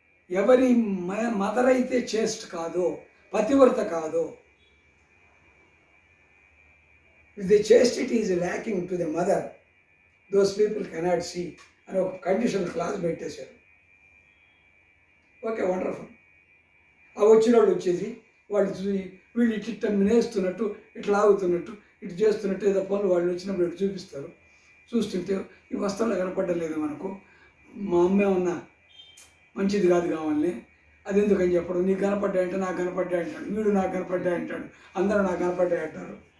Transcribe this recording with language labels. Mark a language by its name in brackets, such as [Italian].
[Telugu] ఎవరి మదర్ అయితే చేస్ట్ కాదో, పతివ్రత కాదో, [English] if the chastity is lacking to the mother, those people cannot see [Telugu] అని ఒక కండిషనల్ క్లాస్ పెట్టేశారు. [English] Okay, wonderful. [Telugu] ఆ వచ్చిన వాళ్ళు వచ్చేసి వాళ్ళు వీళ్ళు ఇట్లా నేస్తున్నట్టు, ఇట్లా ఆగుతున్నట్టు, ఇటు చేస్తున్నట్టు ఏదో పనులు వాళ్ళు వచ్చినప్పుడు ఇటు చూపిస్తారు. చూస్తుంటే ఈ వస్త్రంలో కనపడలేదు మనకు, మా అమ్మ ఏమన్నా మంచిది కాదు కావాలని, అది ఎందుకని చెప్పడం, నీకు కనపడ్డాయంటే నాకు కనపడ్డాయి అంటాడు, వీడు నాకు కనపడ్డాయి అంటాడు, అందరూ నాకు కనపడ్డాయి అంటారు.